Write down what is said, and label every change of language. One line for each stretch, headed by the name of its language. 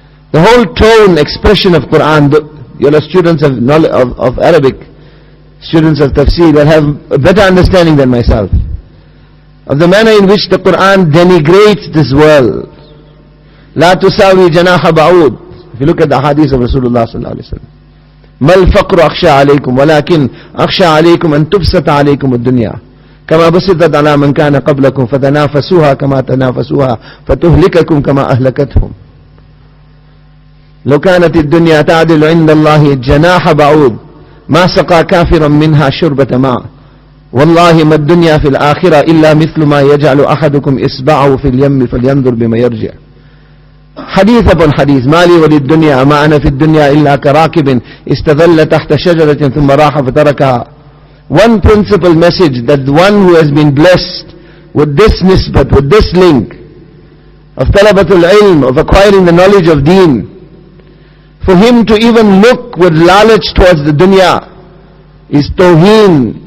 English: The whole tone, expression of Quran, you're students of Arabic, students of tafsir, that have a better understanding than myself of the manner in which the Quran denigrates this world.
Arabic: لا تساوي جناح بعوض.
English: If you look at the hadith of Rasulullah sallallahu alaihi wasallam,
Arabic: ما الفقر أخشى عليكم ولكن أخشى عليكم أن تبسط عليكم الدنيا كما بسطت على من كان قبلكم فتنافسوها كما تنافسوها فتهلككم كما أهلكتهم. لو كانت الدنيا تعدل عند الله جناح بعوض ما سقى كافرا منها شربة ماء والله ما الدنيا في الآخرة إلا مثل ما يجعل أحدكم إصبعه في اليم فلينظر بما يرجع. حديث
English: upon
Arabic: حديث ما لي وللدنيا ما أنا في الدنيا إلا كراكب استظل تحت شجرة ثم راح فتركها.
English: One principal message, that the one who has been blessed with this nisbat, with this link of talabatul ilm, of acquiring the knowledge of deen, for him to even look with lalaj towards the dunya is tawheen.